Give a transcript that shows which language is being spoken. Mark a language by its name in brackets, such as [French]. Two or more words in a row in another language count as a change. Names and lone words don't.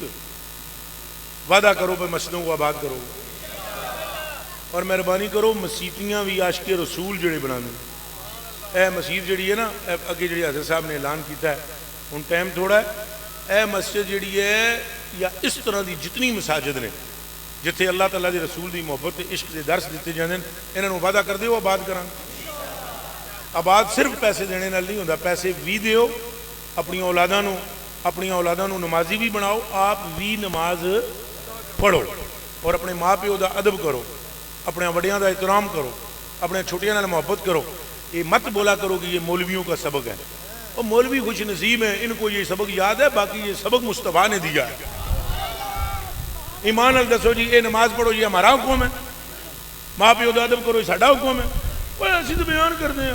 [Urdu] وعدہ کرو بھائی مسجدوں کو آباد کرو اور مہربانی کرو مسیتیاں بھی عاشق رسول جڑے بنا دیں. [Punjabi] اے مسجد جڑی ہے نا، اگے جڑی حضرت صاحب نے اعلان کیتا ہے، ان ٹائم تھوڑا ہے، اے مسجد جڑی ہے یا اس طرح دی جتنی مساجد نے جتھے اللہ تعالیٰ دی رسول دی محبت عشق دے درس دیتے جاندے ہیں، انہاں نوں وعدہ کر دیو آباد کران. آباد صرف پیسے دینے نال نہیں ہوندا، پیسے بھی دیو، اپنی اولاداں نوں نمازی بھی بناؤ، آپ بھی نماز پڑھو اور اپنے ماں پیو دا ادب کرو، اپنے وڈیاں دا احترام کرو، اپنے چھوٹیاں نال محبت کرو. [Urdu] یہ مت بولا کرو کہ یہ مولویوں کا سبق ہے، اور مولوی خوش نصیب ہیں، ان کو یہ سبق یاد ہے، باقی یہ سبق مصطفیٰ نے دیا ہے. [Punjabi] ایمان نال دسو جی [Urdu] یہ نماز پڑھو یہ ہمارا حکم ہے، [Punjabi] ماں پیو دا ادب کرو یہ ساڈا حکم ہے؟ [Urdu] وہ اسی تو بیان کرتے ہیں.